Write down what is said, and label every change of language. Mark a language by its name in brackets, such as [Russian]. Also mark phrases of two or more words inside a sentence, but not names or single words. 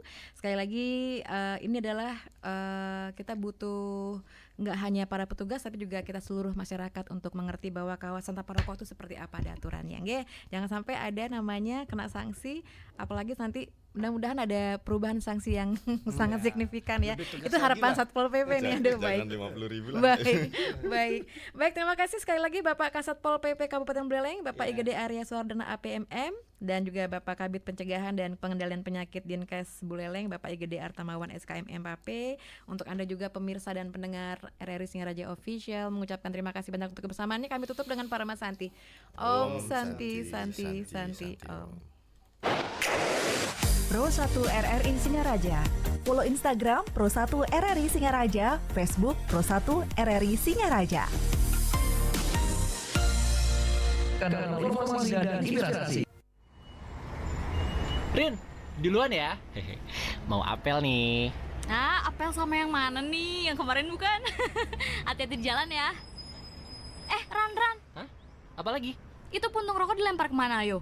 [Indonesian] Sekali lagi ini adalah kita butuh nggak hanya para petugas tapi juga kita seluruh masyarakat untuk mengerti bahwa kawasan tanpa rokok itu seperti apa ada aturannya. Jangan sampai ada namanya kena sanksi, apalagi nanti mudah-mudahan ada perubahan sanksi yang sangat signifikan ya. Itu harapan Satpol PP nih. Aduh, baik. 50.000 lah. Baik, terima kasih sekali lagi Bapak Kasatpol PP Kabupaten Buleleng, Bapak IGD Arya Suardana APMM, dan juga Bapak Kabid Pencegahan dan Pengendalian Penyakit Dinkes Buleleng, Bapak IGD Artamawan SKM MPP. Untuk Anda juga pemirsa dan pendengar RRI Singaraja Official mengucapkan terima kasih banyak untuk kebersamaannya. Kami tutup dengan Parama Santi. Om Santi Om. @pro1 RRI Singaraja. Follow Instagram Pro1 RRI Singaraja, Facebook Pro1 RRI Singaraja. Kanal informasi dan inspirasi. Rin, duluan ya. Mau apel nih. Ah, apel sama yang mana nih? Yang kemarin bukan? Hati-hati di jalan ya. Ran. Hah? Apa lagi? Itu puntung rokok dilempar kemana, ayo?